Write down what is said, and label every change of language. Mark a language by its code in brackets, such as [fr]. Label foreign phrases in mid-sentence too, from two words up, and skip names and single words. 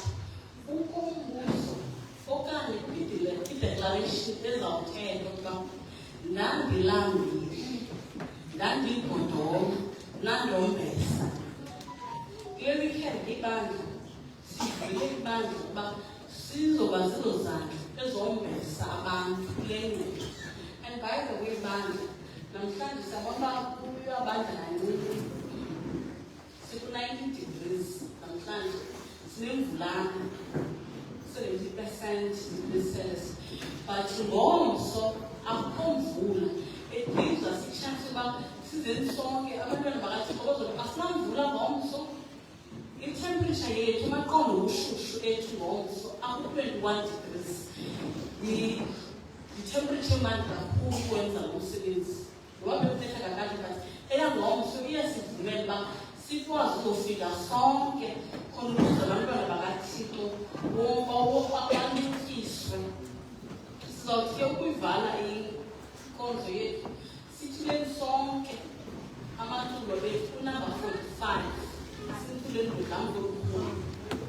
[xh] Kukho umbuzo okanye i-declaration ezawuthethwa ukuba ndandilambile, ndandibhodoma, nandombesa. Kule weekend ibandla sivile ibandla ukuba sizoba zizo zandla ezombesa abantu kule ngqondo. [en] And by the way, [xh] bandla namhlanje sabona kuyo abandla kancinci, siku-90 degrees namhlanje, sinemvulana 70% degrees, but ngomso akukho mvula. [en] It gives us a chance [xh] uba sizeni sonke abantwana bakaThixo bazoba asinamvula ngomso. I-temperature yethu amaqondo ubushushu ethu ngomso aku-21 degrees. The-temperature emandi kakhulu ukwenza lo msebenzi. Ngoba bekuthetha kakade but eyangomso iyasivumela uba sikwazi uzofika sonke khona ukuze abantwana bakaThixo bancikiswe. Sizawuthi ukuyivala inkonzo yethu sithuleni sonke amathuba bethu kunumber 45 asithuleni ngudlamko olukhulu.